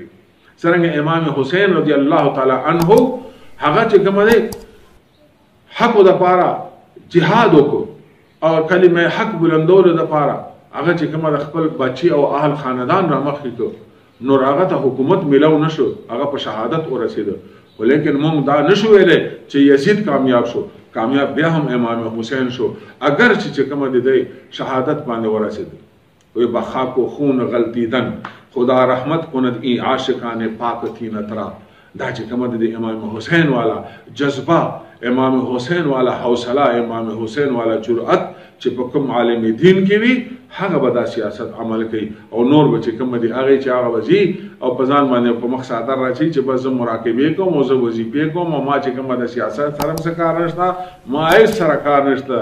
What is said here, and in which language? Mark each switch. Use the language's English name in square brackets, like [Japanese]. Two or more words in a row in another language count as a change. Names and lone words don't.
[Pashto] څرنګه امام حسین [Arabic] رضی الله تعالی عنه [Pashto] هغه چې کومه دی حق د پاره جهاد وکړو او کلمه حق بلندولو د پاره هغه چې کومه خپل بچي او اهل خاندان را مخې کړو، نور هغه ته حکومت ملاو نشو، هغه په شهادت ورسېده. ولیکن موږ دا نشو ویلی چې یزید کامیاب شو، کامیاب بیا هم امام حسین شو، اگر چې کومه دی شهادت باندې ورسېده. [Persian] وی بخاک و خون غلطیدن خدا رحمت کند ای عاشقان پاک تھی نترا. [Pashto] دا چې کومه د امام حسین والا جذبه، امام حسین والا حوصله، امام حسین والا جرأت چې په کوم عالم دین کې وي هغه به دا سیاست عمل کوي، او نور به چې کومه دي هغې چې هغه به ځي او په ځان باندې په مخ څادر راچوي چې بس زه مراقبې کوم او زه وظیفې کوم او ما چې کومه د سیاست سره هم څه کار نشته، ما هیڅ سره کار نشته.